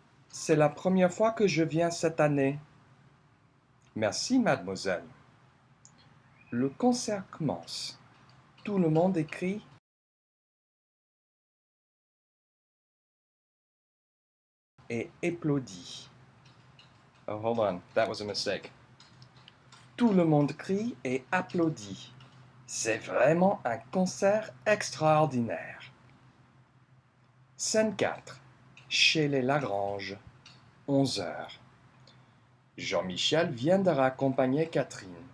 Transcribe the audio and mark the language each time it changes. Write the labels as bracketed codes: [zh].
[fr] C'est la première fois que je viens cette année. Merci, mademoiselle. Le concert commence. Tout le monde écrit et applaudit. [en] Oh, hold on, that was a mistake. [fr] Tout le monde crie et applaudit. C'est vraiment un concert extraordinaire. Scène 4. Chez les Lagrange, 11h. Jean-Michel vient de raccompagner Catherine.